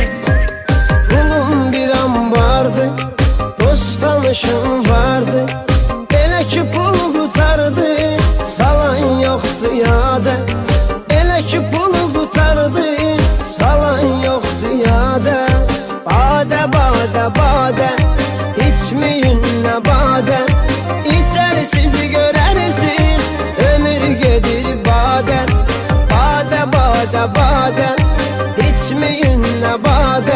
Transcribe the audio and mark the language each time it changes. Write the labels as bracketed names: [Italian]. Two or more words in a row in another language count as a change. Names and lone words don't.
[Turkish] Pulum bir an vardı, dost tanışım vardı. [Azerbaijani] Elə ki [Turkish] pulu kurtardı, salan yoktu yada. [Azerbaijani] Elə ki [Turkish] pulu kurtardı, salan yoktu yada. Bade bade bade, içmeyinle bade. İçerisiz görersiz ömür gelir bade. Bade bade bade, içmeyinle bade.